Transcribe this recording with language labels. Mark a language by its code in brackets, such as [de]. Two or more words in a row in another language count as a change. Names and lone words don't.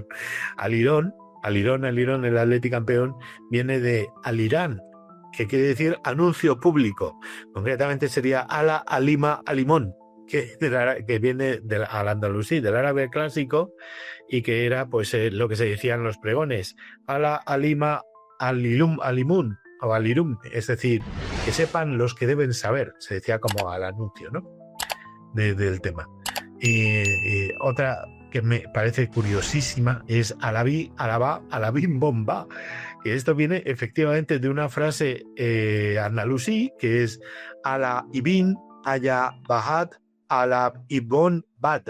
[es] Alirón, el Atleti campeón, viene de alirán, que quiere decir anuncio público. Concretamente sería ala, alima, alimón, que viene al andalusí, del árabe clásico, y que era pues lo que se decían los pregones, ala, alima, alilum, alimun o alirum, es decir, que sepan los que deben saber, se decía como al anuncio, ¿no? Del tema. Y otra que me parece curiosísima es alabí, alabá, alabim bomba, que esto viene efectivamente de una frase andalusí, que es ala ibin, aya bahat, alab ibon bat.